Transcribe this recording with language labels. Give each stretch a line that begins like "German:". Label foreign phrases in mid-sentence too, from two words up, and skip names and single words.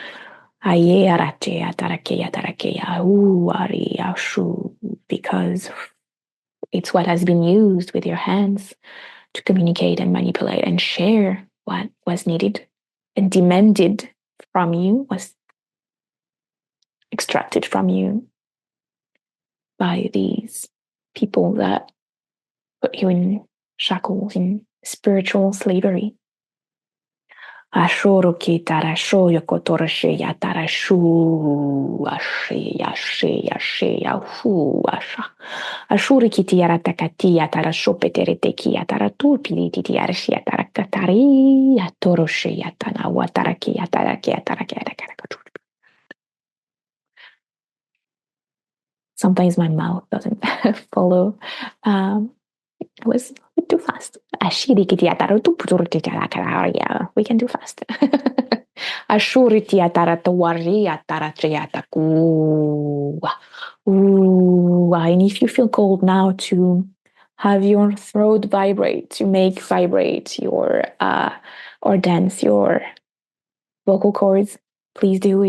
English: Because it's what has been used with your hands to communicate and manipulate and share what was needed and demanded from you, was extracted from you by these people that put you in shackles, in spiritual slavery. Ashuru kitara shoyo kotora sheya tara shu asheya sheya sheya hu asha. Ashuri kitiara takatia tara shopetere tekia tara turpili titiara shia tara katari atoro sheya tana watara kia tara kia tara kia tara. Sometimes my mouth doesn't follow. It was a bit too fast. Yeah, we can do fast. And if you feel cold now, to have your throat vibrate, to make vibrate your or dance your vocal cords, please do.